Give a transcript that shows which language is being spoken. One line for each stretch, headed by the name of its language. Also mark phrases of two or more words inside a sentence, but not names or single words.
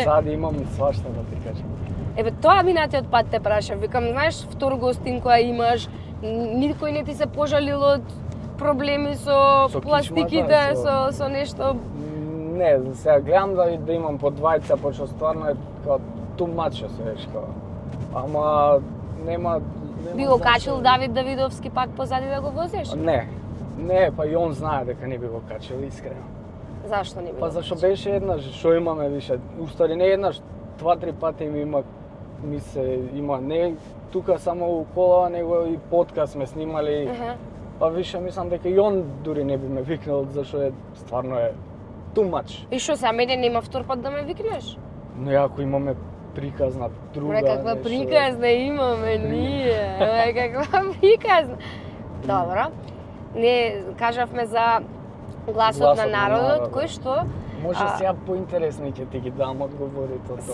Macedonian: Позади имам свашта да ти кажам. Еве тоа минатиот пат те прашав, викам, знаеш, втор гостин која имаш, никој не ти се пожалил од проблеми со Со пластиките, кичмата, со нешто. Не, сега гледам да имам по двајца, пошто стварно е као
English: too much
Macedonian: се веш као. Ама нема Би го качил Давид Давидовски пак позади да го возиш? Не, па и он знае дека не би го качил, искрено. Зашто не би? Па зашто беше еднаш, што имаме више, устари не еднаш, 2-3 пати ми има ми се има не тука само у колава, него и подкаст сме снимали. Па више мислам дека и он дури не би ме викнал, зашто стварно е
English: too much.
Macedonian: И што се, мене нема втор пат да ме викнеш? Но ако имаме приказна друга... Бре, каква приказна имаме ние? Бре, каква приказна? Добро. Не кажавме за гласот на народот, кој што? Може сега поинтересно ќе ти ги дам одговорите од тоа.